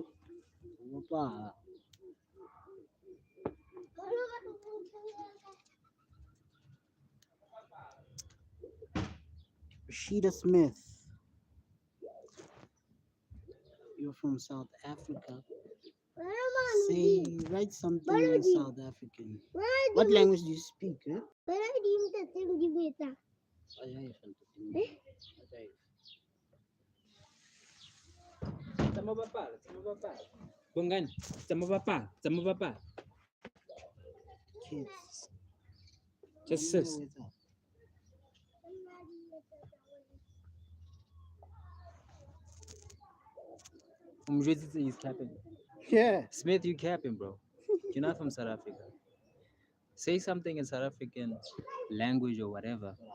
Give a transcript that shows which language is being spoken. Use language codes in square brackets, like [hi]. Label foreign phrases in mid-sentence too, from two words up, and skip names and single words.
[en] Opa. Rashida Smith. You're from South Africa. Say, write something in South African. What language do you speak? Eh? [st] Tsa mo bapala. Bongani, tsa mo bapala. [en] Kids. Just You know sis. what's up. He's capping. Yeah. Smith, you capping, bro. You're not from South Africa. Say something in South African language or whatever.